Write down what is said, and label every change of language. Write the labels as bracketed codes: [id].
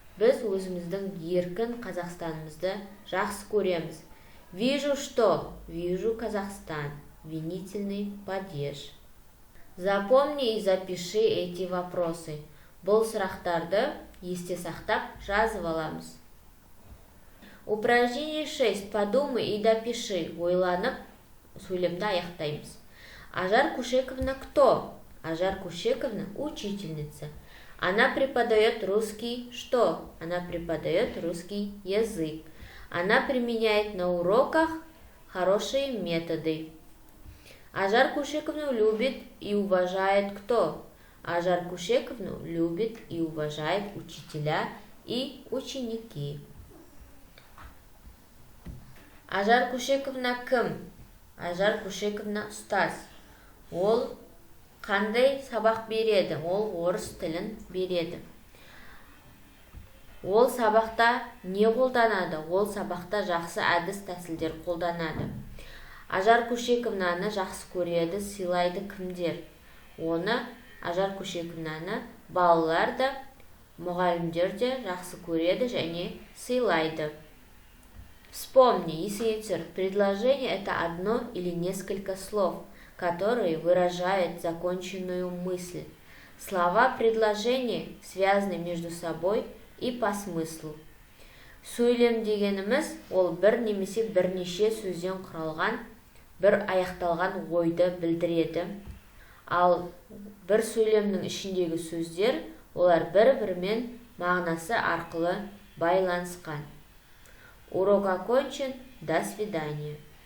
[kk] Біз өзіміздің еркін Қазақстанымызды жақсы көреміз. [ru] Вижу что? Вижу Казахстан. Винительный падеж. Запомни и запиши эти вопросы. [kk] Бұл сұрақтарды есте сақтап жазып аламыз. [ru] Упражнение 6. Подумай и допиши. [kk] Ойланып, сөйлемді аяқтаймыз. [ru] Ажар Кушековна кто? Ажар Кушековна учительница. Она преподает русский что? Она преподает русский язык. Она применяет на уроках хорошие методы. Ажар Кушековну любит и уважает кто? Ажар Кушековну любит и уважает учителя и ученики. [kk] Ажар Кушековна кім? Ажар Кушековна ұстаз. Ол қандай сабақ береді? Ол орыс тілін береді. Ол сабақта не қолданады? Ол сабақта жақсы әдіс тәсілдер қолданады. Ажар Кушековнаны жақсы көреді, сыйлайды кімдер? Оны Ажар Кушековнаны балалар да, мұғалімдер де жақсы көреді және сыйлайды. [ru] Вспомни, если предложение – это одно или несколько слов, которые выражают законченную мысль. Слова предложения связаны между собой и по смыслу. [kk] Сөйлем дегеніміз ол бір немесе бірнеше сөзден құралған, бір аяқталған ойды білдіреді. Ал бір сөйлемнің ішіндегі сөздер, олар бір-бірімен мағынасы арқылы байланысқан. [ru] Урок окончен. До свидания.